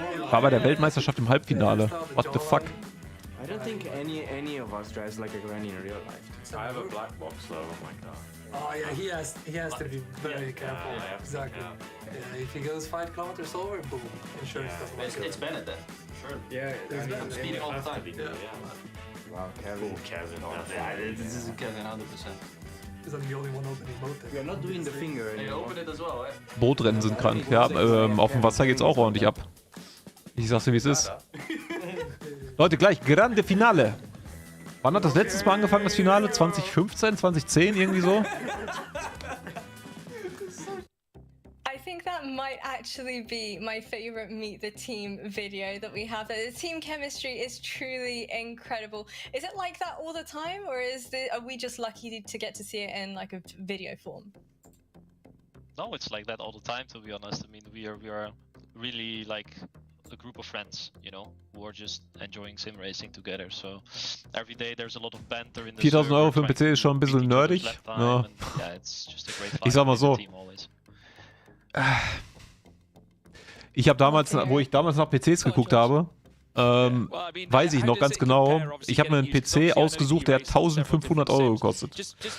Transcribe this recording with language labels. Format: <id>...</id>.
<de>War bei der Weltmeisterschaft im Halbfinale.</de> <en>What the fuck? I don't think any of us drives like a granny in real life. I have a black box though on my car. Oh yeah, he has to be very careful. Exactly. Yeah, if he goes 5 kilometers over, boom, insurance doesn't work. It's Bennett then. Sure. Yeah, I'm speeding all the time. Wow, Kevin. This is Kevin 100%. Because I'm the only one opening boat. We are not doing the finger They anymore. open it as well, eh?</en> <de>Bootrennen sind krank, ja, auf dem Wasser geht's auch ordentlich ab. Ich sag's dir, wie es ist. Leute, gleich, Grande Finale. Wann hat das letztes Mal angefangen, das Finale? 2015, 2010, irgendwie so?</de> <en>I think that might actually be my favorite Meet the Team video that we have. The team chemistry is truly incredible. Is it like that all the time, or are we just lucky to get to see it in like a video form? No, it's like that all the time, to be honest. I mean, we are really like a group of friends, you know, who are just enjoying sim racing together. So every day there's a lot of banter in the</en> <de>4.000 Euro für den PC ist schon ein bisschen nerdig. Ja. Ich sag mal so. Ich habe damals, wo ich damals nach PCs geguckt habe, weiß ich noch ganz genau, ich habe mir einen PC ausgesucht, der hat 1.500 Euro gekostet.</de>